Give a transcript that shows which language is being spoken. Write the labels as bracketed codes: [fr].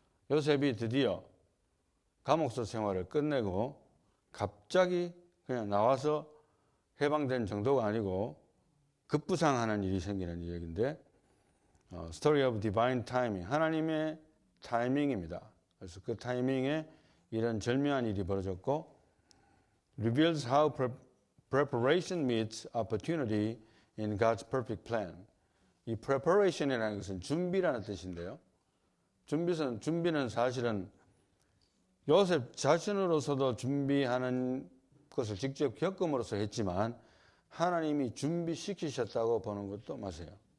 [ko] 요셉이 드디어 감옥서 생활을 끝내고 갑자기 그냥 나와서 해방된 정도가 아니고 급부상하는 일이 생기는 이야기인데 [en] Story of Divine Timing, [ko] 하나님의 타이밍입니다. 그래서 그 타이밍에 이런 절묘한 일이 벌어졌고 [en] reveals how preparation meets opportunity in God's perfect plan. [ko] 이 preparation이라는 것은 준비라는 뜻인데요. 준비는 사실은 요셉 자신으로서도 준비하는 것을 직접 겪음으로써 했지만 하나님이 준비시키셨다고 보는 것도 맞아요.